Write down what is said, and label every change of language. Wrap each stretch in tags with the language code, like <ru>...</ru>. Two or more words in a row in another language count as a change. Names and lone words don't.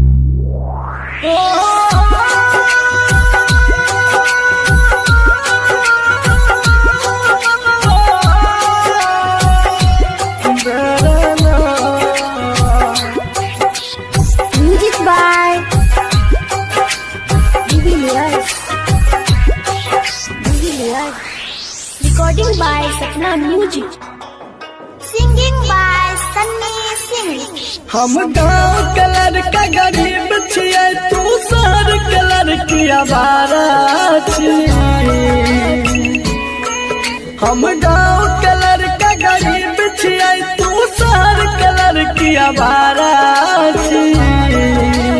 <en>Music by Devilliers, Devilliers. Recording by Sapna Music. Singing by Sunny Singh.</en> <mai>हम गाँव के लड़का गरीब छियै, तू शहर के लड़की आवारा छियै। हम गाँव के लड़का गरीब छियै, तू शहर के लड़की आवारा छियै।</mai>